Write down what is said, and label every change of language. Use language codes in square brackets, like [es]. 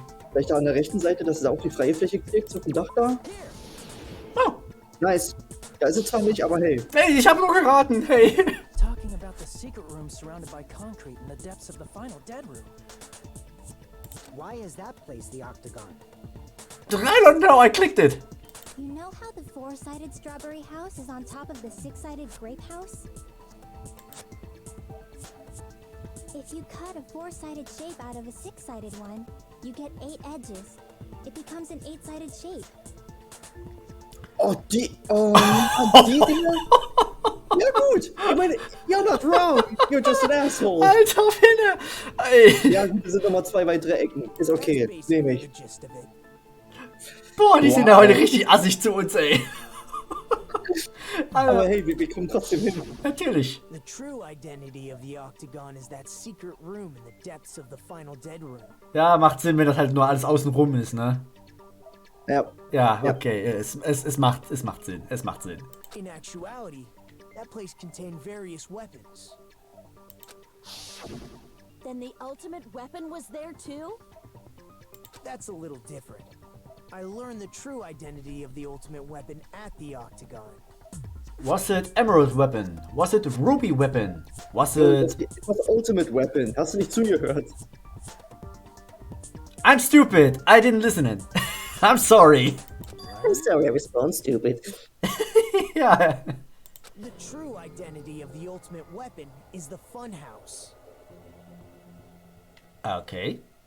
[de] Vielleicht da an der rechten Seite, dass es auch die freie Fläche kriegt, auf dem Dach da. Oh. [en] Nice. [de] Da ist es zwar nicht, aber hey. Hey, ich habe nur geraten, hey. [en] Talking about the secret room surrounded by concrete in the depths of the final dead room. Why is that place the octagon? I don't know, I clicked it. You know how the four-sided strawberry house is on top of the six-sided grape house? If you cut a four-sided shape out of a six-sided one, you get 8 edges. It becomes an 8-sided shape. [de] Oh, die Dinger? Ja gut, ich meine, [en] you're not wrong, you're just an asshole. [de] Alter Finne. Ey. Ja gut, es sind nochmal 2 weitere Ecken, ist okay, nehme ich. Boah, die sind ja heute richtig assig zu uns, ey. Aber hey, wir kommen trotzdem hin. Natürlich. [en] The true identity of the octagon is that secret room in the depths of the final dead room. [de] Ja, macht Sinn, wenn das halt nur alles außenrum ist, ne? Ja. Ja, okay, es macht Sinn, es macht Sinn. [en] In actuality, that place contained various weapons. Then the ultimate weapon was there too? That's a little different. I learned the true identity of the ultimate weapon at the octagon. Was it Emerald Weapon? Was it Ruby Weapon? Was it... [de] Das Ultimate Weapon, hast du nicht zugehört? [en] I'm stupid, I didn't listen it. I'm sorry. I'm sorry, I was born stupid. [de] Ja. [en] The true identity of the ultimate weapon is the funhouse. Okay.